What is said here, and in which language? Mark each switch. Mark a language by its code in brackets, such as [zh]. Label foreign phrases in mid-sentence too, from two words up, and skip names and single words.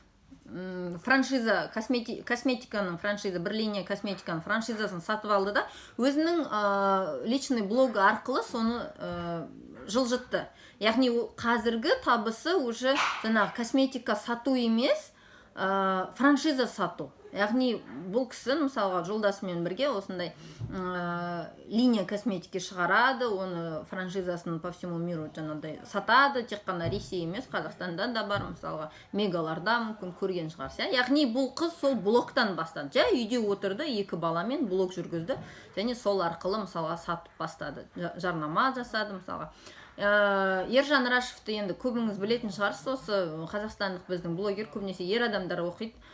[kk] Франшиза, косметиканың франшиза, бір линия косметиканың франшизасын сатып алды да, өзінің личный блогы арқылы соны жылжытты. Яғни қазіргі табысы уже жаңағы косметика сату емес, франшиза сату. Яғни бұл кісі мысалға жолдасымен бірге осындай [ru] линия косметики [kk] шығарады, оны франшизасын [ru] по всему миру [kk] жаңағыдай сатады, тек қана Ресей емес, Қазақстанда да бар, мысалға мегаларда мүмкін көрген шығарсыз. Яғни бұл қыз сол блогтан бастады. Жай үйде отырды, екі баламен блог жүргізді, және сол арқылы мысалға сатып бастады, жарнама жасады мысалға. Ержан Рашевті енді көбіңіз білетін шығарсыз, осы қазақстандық біздің блогер, көбінесе ер адамдар оқиды.